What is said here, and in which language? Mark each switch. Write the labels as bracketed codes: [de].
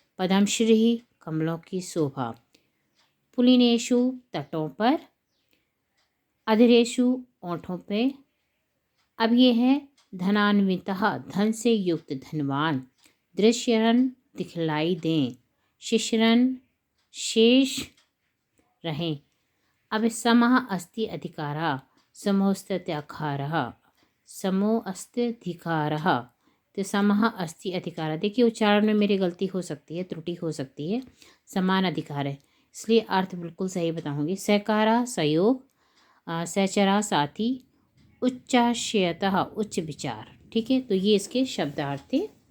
[hi] पद्मश्री कमलों की शोभा, पुलिनेशु तटों पर, अधरेशु ओंठों पे। अब ये है धनान्वितः धन से युक्त धनवान, दृश्यरन दिखलाई दें, शिशरन शेष रहें। [sa] अब समः अस्ति अधिकारः समोस्त्याखारः, समोस्त्यधिकारः, तो समः अस्ति अधिकारः। [hi] देखिए, उच्चारण में मेरी गलती हो सकती है, त्रुटि हो सकती है। समान अधिकार है, इसलिए अर्थ बिल्कुल सही बताऊंगी। सहकारा सहयोग, सहचरा साथी, उच्चाशयतः उच्च विचार। ठीक है, तो ये इसके शब्दार्थ थे।